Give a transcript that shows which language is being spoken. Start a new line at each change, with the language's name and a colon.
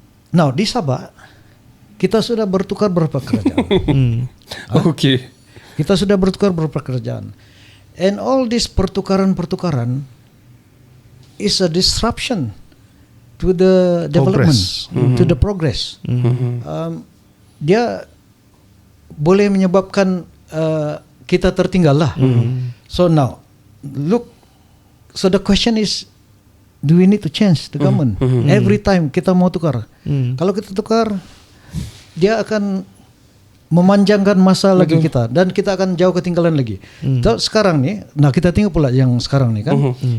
Malay: Now di Sabah kita sudah bertukar beberapa kerajaan. Kita sudah bertukar beberapa kerajaan.
English: And all this pertukaran is a disruption to the development, to the progress.
Malay: Dia boleh menyebabkan kita tertinggal lah.
English: So now, look. So the question is, do we need to change the government every time
Malay: kita mau tukar? Kalau kita tukar, dia akan memanjangkan masa lagi kita dan kita akan jauh ketinggalan lagi. Sekarang ni, nah kita tengok pula yang sekarang ni kan.